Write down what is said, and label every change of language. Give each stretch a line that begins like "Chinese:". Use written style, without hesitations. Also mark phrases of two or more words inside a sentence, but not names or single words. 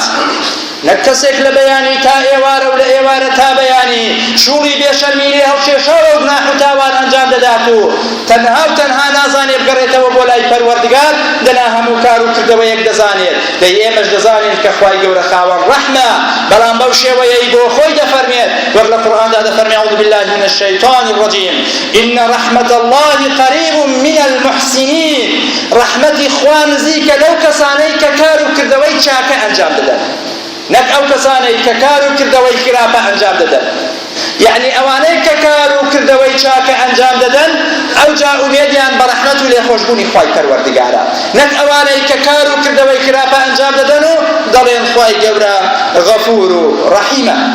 Central Kurdish: نەک کەسێک لە بەیانی تا ئێوارە و لە ئێوارە تا بەیانی شوڵی بێشەرمی لێ هەڵکێشاوە و گوناح و تاوان ئەنجام دەدات و تەنها و تەنها نازانێ بگەڕێتەوە بۆ لای پەروەردگار، دەنا هەموو کار و کردەوەیەک دەزانێت، دەی ئێمەش دەزانین کە خوای گەورە خاوەن ڕەحمە، بەڵام بەو شێوەیەی بۆ خۆی دەفەرمێت وەک لە قورئاندا دەفەرمێ
Arabic: أعوذ بالله من الشيطان الرجيم إن رحمة الله قريب من المحسنين،
Central Kurdish: ڕەحمەتی خوا نزیکە لەو کەسانەی کە کار و کردەوەی چاکە ئەنجام دەدەن، نەک ئەو کەسانەی کە کار و کردەوەی خراپە ئەنجام دەدەن. یعنی ئەوانەی کە کار و کردەوەی چاکە ئەنجام دەدەن ئەو جا ئومێدیان بە ڕەحمەت و لێخۆشبوونی خوای پەروەردگارە، نەک ئەوانەی کە کار و کردەوەی خراپە ئەنجام دەدەن و دەڵێن خوای گەورە غەفور و ڕەحیمە.